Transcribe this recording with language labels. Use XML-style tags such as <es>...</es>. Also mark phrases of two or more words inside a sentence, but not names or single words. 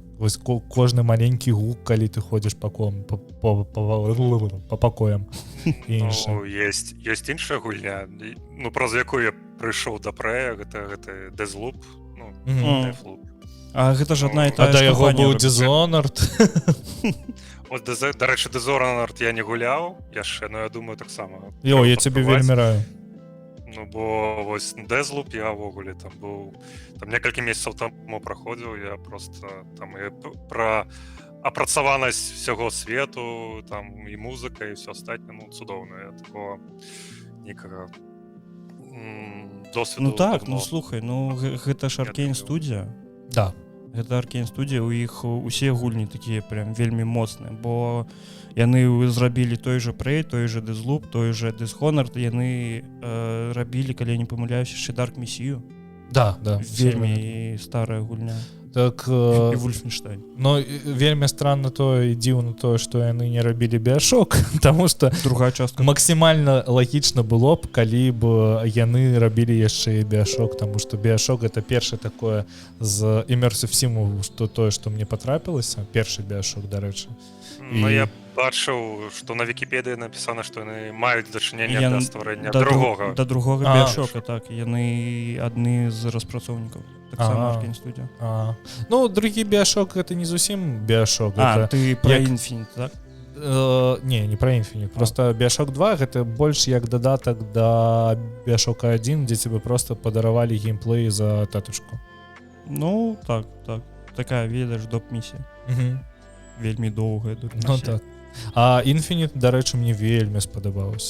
<be>Вось кожны маленькі гук, калі ты ходзіш па пакоям і інша. Ну, ёсць іншая гульня, ну, праз якую я прыйшоў да Prey, гэта Deathloop, ну, Deathloop. А гэта ж адна і тая ж компанія. А да яго быў Dishonored. От, дарэчы, Dishonored я не гуляў яшчэ, но я думаю, таксама. Йо, я цябе вельмі раю. Ну, бо вось Deathloop я ўвогуле там быў, там некалькі месяцаў таму праходзіў, я просто там і пра апрацаванасць усяго свету, там і музыка, і ўсё астатняе, ну, цудоўна. Я такого нікага досведу... Ну так, ну слухай, ну гэта ж Arkane студія. Да. Гэта Arkane студія, у іх усе гульні такія прям вельмі моцныя, бо яны зрабілі</be> <ru>той же</ru> <be>Prey,</be> <ru>той же</ru> <be>Deathloop,</be> <ru>той же</ru> <be>Dishonored, яны рабілі, калі я не памыляюсь, яшчэ Dark Messiah. Да. Вельмі старая гульня. Так, і Wolfenstein. но вельмі странно то і дзіўна тое, што яны не рабілі Bioshock, таму што Другая частка. максімальна лагічна было б, калі б яны рабілі яшчэ і Bioshock, таму што Bioshock это першае такое з Immersive Sim, што тое, што мне патрапілася, першы Bioshock, дарэчы. Ну, І- я бачыў, што на Вікіпедыі напісана, што яны маюць дачыненне да стварэння да другога. Да другога А. Bioshock, так. Яны адны з распрацоўнікаў. Таксама Ага. Arkane Studio. Ну, другі Bioshock гэта не зусім Bioshock. А, гэта, ты про як- Infinite, так? не про Infinite. Просто Bioshock 2 гэта больш як дадатак да Bioshock 1, дзе тебе просто падаравалі геймплей за татушку. Ну, так. Такая, ведаеш, доп-місія. Вельмі доўгая доп-місія. Ну так. А Infinite, дарэчы, мне вельмі спадабалася.</be>